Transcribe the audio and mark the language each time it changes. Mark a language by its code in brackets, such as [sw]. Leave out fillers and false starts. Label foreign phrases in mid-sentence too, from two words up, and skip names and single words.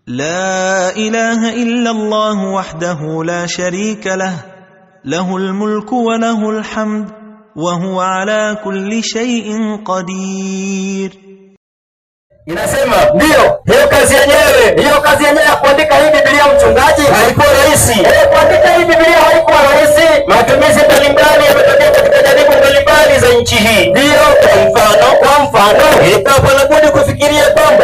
[ar] لا إله إلا الله وحده لا شريك له، له الملك وله الحمد وهو على كل شيء قدير. [sw] Inasema ndio, hiyo kazi yenyewe ya kuandika hii Biblia mchungaji haikuwa rahisi. Kuandika hii Biblia haikuwa rahisi. Matumizi mbalimbali yametokea katika jaribu mbalimbali za nchi hii. Ndio, kwa mfano, ikawa na budi kufikiria kwamba.